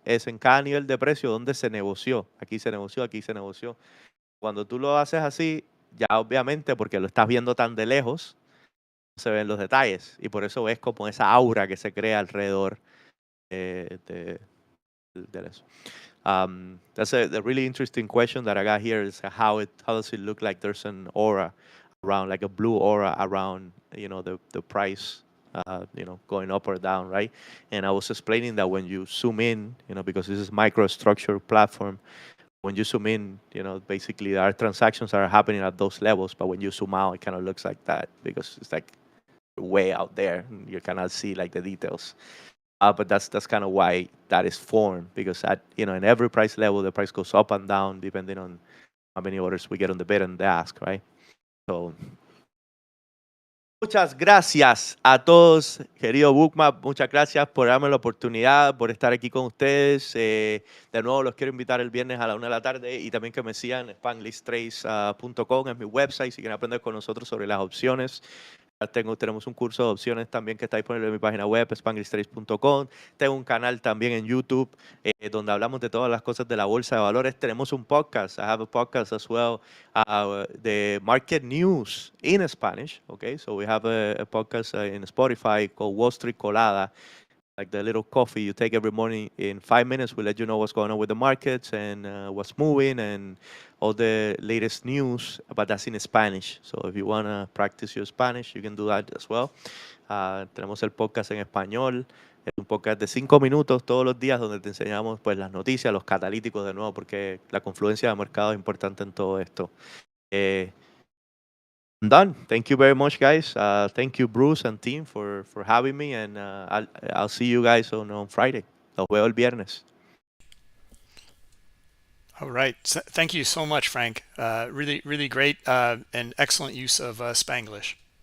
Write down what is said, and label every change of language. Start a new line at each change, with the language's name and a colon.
Spanish: Es en cada nivel de precio donde se negoció. Aquí se negoció, aquí se negoció. Cuando tú lo haces así, ya obviamente porque lo estás viendo tan de lejos, no se ven los detalles. Y por eso ves como esa aura que se crea alrededor de eso.
English: That's a really interesting question that I got here is how does it look like there's an aura around, like a blue aura around, the price, going up or down, right? And I was explaining that when you zoom in, because this is microstructure platform, When you zoom in, basically our transactions are happening at those levels, but when you zoom out, it kind of looks like that because it's like way out there. And you cannot see like the details. But that's kind of why that is formed, because at in every price level, the price goes up and down depending on how many orders we get on the bid and the ask, right?
Spanish: So muchas gracias a todos, querido Bookmap. Muchas gracias por darme la oportunidad, por estar aquí con ustedes. De nuevo, los quiero invitar el viernes a la 1 de la tarde y también que me sigan en spanglish3.com, es mi website, si quieren aprender con nosotros sobre las opciones. Tenemos un curso de opciones también que está disponible en mi página web, spanglish3.com. Tengo un canal también en YouTube donde hablamos de todas las cosas de la bolsa de valores. Tenemos un podcast.
English: I have a podcast as well, the market news in Spanish. Okay, so we have a podcast in Spotify called Wall Street Colada, like the little coffee you take every morning. In 5 minutes, we'll let you know what's going on with the markets and what's moving and all the latest news, but that's in Spanish. So if you want to practice your Spanish, you can do that as well.
Spanish: Tenemos el podcast en español. Es un podcast de 5 minutos todos los días donde te enseñamos pues las noticias, los catalíticos de nuevo, porque la confluencia de mercado es importante en todo esto.
English: I'm done. Thank you very much, guys. Thank you, Bruce and team, for having me, and I'll see you guys on Friday.
Spanish: Los veo el viernes.
English: All right. Thank you so much, Frank. Really, really great and excellent use of Spanglish.